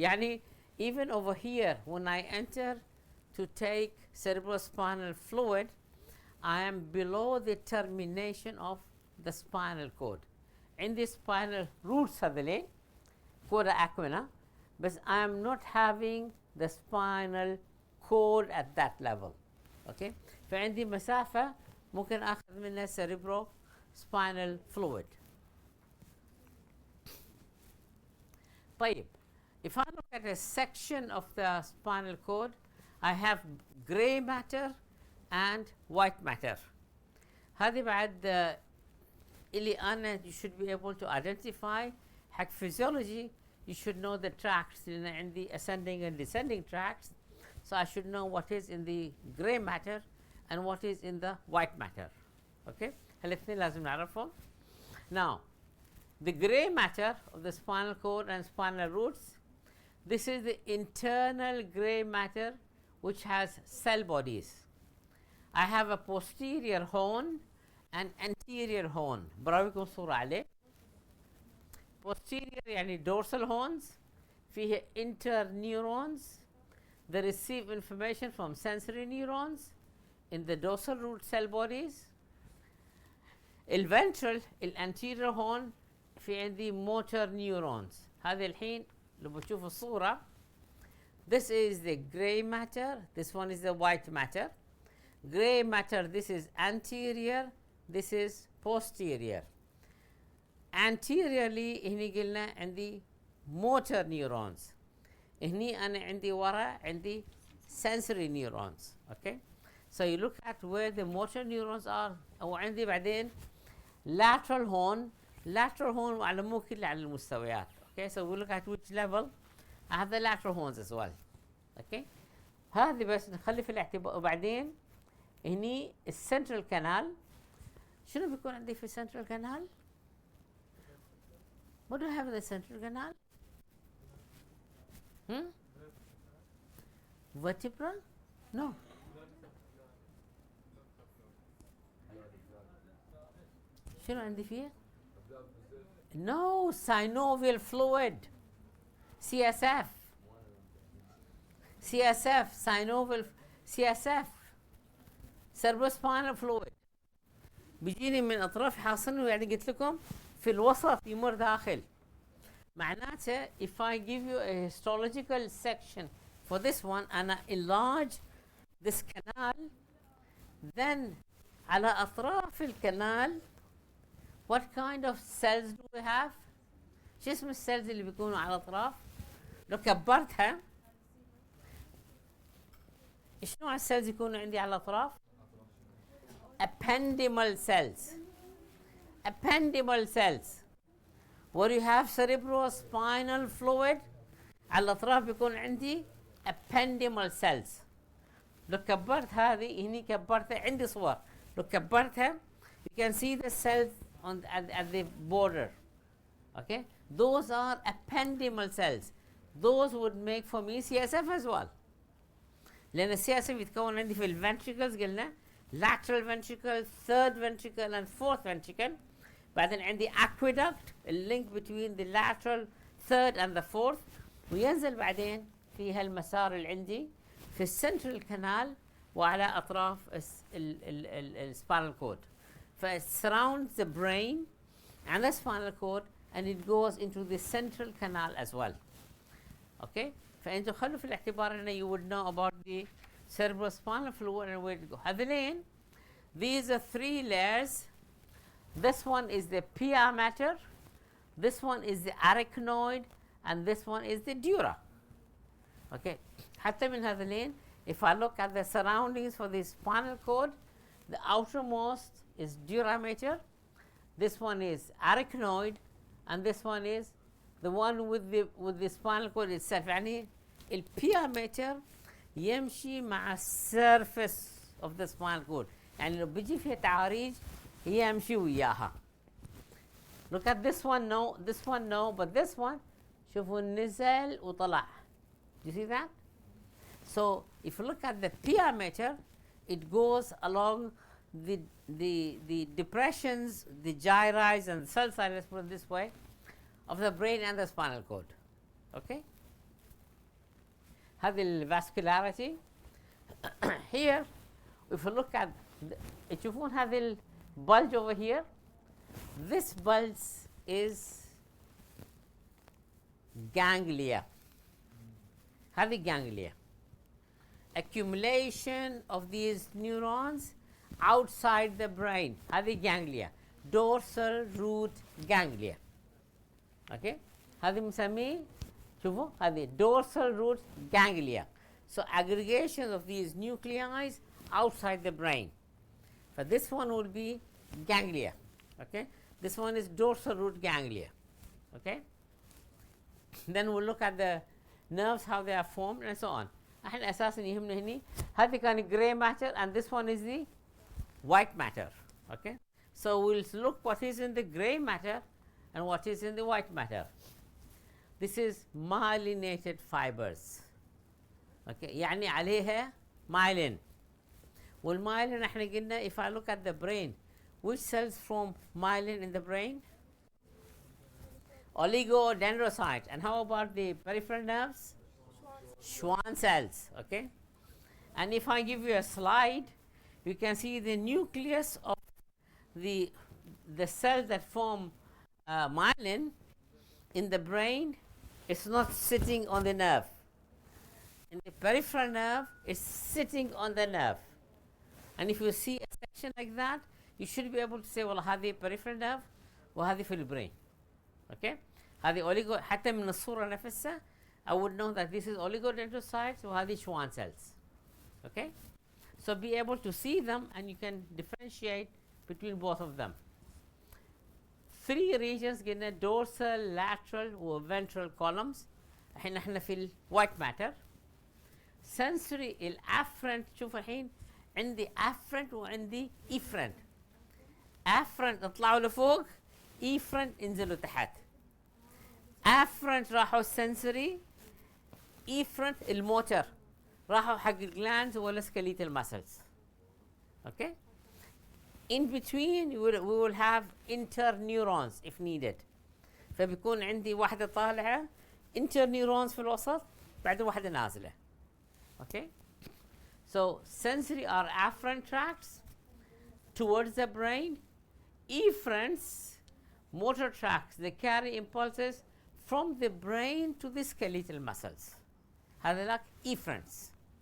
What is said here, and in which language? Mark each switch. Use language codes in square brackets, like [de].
[en] يعني even over here when I enter to take cerebrospinal fluid, I am below the termination of the spinal cord. [ar] عندي [en] spinal roots [ar] هذولين [en] coda equina, but I am not having the spinal cord at that level. Okay. [ar] فعندي مسافة ممكن أخذ منها cerebrospinal fluid. [en] طيب, if I look at a section of the spinal cord, I have gray matter and white matter. [ar] هذه بعد اللي أنا [en] you should be able to identify. حق physiology you should know the tracts [ar] لأن عندي [en] ascending and descending tracts, so I should know what is in the gray matter and what is in the white matter. [ar] Okay, الاثنين لازم نعرفهم. [en] Now, the gray matter of the spinal cord and spinal roots, this is the internal gray matter which has cell bodies. I have a posterior horn and anterior horn. [ar] براويكم صورة عليه. [en] Posterior يعني dorsal horns فيه interneurons that receive information from sensory neurons in the dorsal root cell bodies. [ar] الventral الانterior horn في عندي motor neurons. هذه الحين لو بتشوفوا الصورة, [en] this is the gray matter, this one is the white matter. Gray matter, this is anterior, this is posterior. [ar] Anteriorly هني قلنا عندي motor neurons. هني أنا عندي ورا عندي sensory neurons. [en] Okay, so you look at where the motor neurons are. [ar] أو عندي بعدين lateral horn. Lateral horn على مو كله على المستويات. [en] Okay, so we look at which level. I have the lateral horns as well. [ar] Okay, هذه بس نخلي في الاعتبار. وبعدين هني السنترال كانال. شنو بيكون عندي في السنترال كانال؟ [en] What do I have in the central canal? Vertebra? No. [ar] شنو عندي فيه؟ [en] No, synovial fluid. CSF. CSF, synovial CSF. cerebrospinal fluid. [ar] بيجيني من اطراف حاصنه, يعني قلت لكم في الوسط يمر داخل. معناته [en] if I give you a histological section for this one and I enlarge this canal, then [ar] على أطراف الكنال [en] what kind of cells do we have? [ar] شو اسم السيلز اللي بيكونوا على الأطراف؟ لو كبرتها ايش نوع السيلز يكونوا عندي على الأطراف؟ ependymal cells. [en] Ependymal cells where you have cerebrospinal fluid, [ar] على الأطراف بيكون عندي [en] ependymal cells. [ar] لو كبرت هذه هني كبرتها عندي صور. لو كبرتها [en] you can see the cells on at the border. Okay, those are ependymal cells. Those would make for me CSF as well. لأن CSF [ar] يتكون عندي في [en] الventricles قلنا lateral ventricle, third ventricle and fourth ventricle. [ar] بعدين عندي [en] aqueduct, a link between the lateral, third and the fourth. [ar] وينزل بعدين في هالمسار اللي عندي في السنترال كانال وعلى أطراف الspinal cord. [en] It surrounds the brain and the spinal cord and it goes into the central canal as well. Okay? [ar] فأنتوا خلوا في الاعتبار أن [en] you would know about the cerebrospinal fluid and where to go. هذين, these are three layers. This one is the pia mater, this one is the arachnoid, and this one is the dura. Okay, [ar] حتى من هذين, [en] if I look at the surroundings for the spinal cord, the outermost is dura this one is arachnoid, and this one is the one with the spinal cord itself. [ar] يعني البيا ميتر يمشي مع السيرفس [en] of the spinal cord، [ar] يعني لو بيجي فيها تعاريج هي يمشي وياها. [en] Look at this one, no, this one, no, but this one [ar] شوفوا نزل وطلع. [en] Do you see that? So if you look at the pia meter, it goes along the depressions, the gyri and the cell side, let's put it this way, of the brain and the spinal cord. [ar] Okay? هذه الفاسكولاريتي. [en] Here, if you look at [ar] تشوفون [en] هذه bulge over here, this bulge is ganglia. هذه ganglia. Accumulation of these neurons outside the brain. هذه ganglia. Dorsal root ganglia. Okay? [ar] هذه مسميه شوفوا هذه dorsal root ganglia. [en] So aggregation of these nuclei outside the brain. So this one will be ganglia. Okay? This one is dorsal root ganglia. Okay? Then we'll look at the nerves, how they are formed and so on. [ar] احنا اساسا يهمنا هني هذه كان [en] gray matter and this one is the white matter. Okay? So we'll look what is in the gray matter and what is in the white matter. This is myelinated fibers. Okay? [ar] يعني عليها myelin. والمyelin احنا قلنا [en] if I look at the brain, which cells form myelin in the brain? Oligodendrocyte. And how about the peripheral nerves? Schwann cells. Okay? And if I give you a slide, you can see the nucleus of the cells that form myelin in the brain is not sitting on the nerve. In the peripheral nerve, it's sitting on the nerve. And if you see a section like that, you should be able to say, well, هذه peripheral nerve [ar] وهذه في البرين. [en] Okay? هذه oligo [ar] حتى من الصورة نفسها [en] I would know that this is oligodendrocytes وهذه Schwann cells. Okay? So be able to see them and you can differentiate between both of them. Three regions قلنا dorsal, lateral و ventral columns. [ar] الحين احنا في ال white matter. Sensory الافرنت شوف الحين عندي afferent وعندي efferent. afferent اطلعوا لفوق، efferent انزلوا تحت. afferent راحوا sensory، efferent الموتر راحوا حق الجلاندز ولا skeletal muscles. [en] Okay? In between we will have interneurons if needed. [ar] فبيكون عندي واحدة طالعة interneurons في الوسط بعد واحدة نازلة. [en] Okay? So sensory are afferent tracts towards the brain. Efferents, motor tracts, they carry impulses from the brain to the skeletal muscles. [ar] هذا efferents.